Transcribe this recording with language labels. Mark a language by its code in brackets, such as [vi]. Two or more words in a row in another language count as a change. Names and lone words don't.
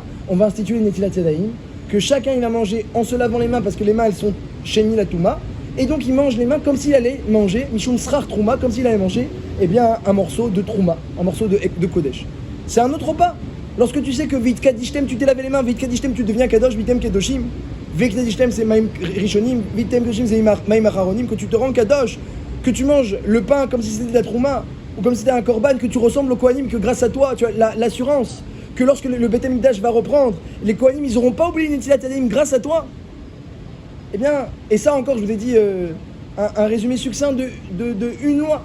[fr] On va instituer [he] נטילת ידיים, [fr] que chacun il va manger en se lavant les mains parce que les mains elles sont [he] שני לטומאה, [fr] et donc il mange les mains comme s'il allait manger [he] משום סרך תרומה, [fr] comme s'il allait manger un morceau de trouma, un morceau de kodesh. C'est un autre repas. Lorsque tu sais que [he] והתקדשתם [fr] tu t'es lavé les mains, [he] והתקדשתם [fr] tu deviens kadosh, [he] והייתם קדושים, והתקדשתם [fr] c'est [he] מים ראשונים, והייתם קדושים [fr] c'est [he] מים אחרונים, [fr] que tu te rends kadosh, que tu manges le pain comme si c'était de la trouma ou comme si c'était un korban, que tu ressembles au kohanim, que grâce à toi tu as l'assurance que lorsque le [he] בית המקדש [fr] va reprendre, les Kohanim, ils n'auront pas oublié [he] נטילת ידיים [fr] grâce à toi. Eh bien, et ça encore, je vous ai dit un résumé succinct de une loi.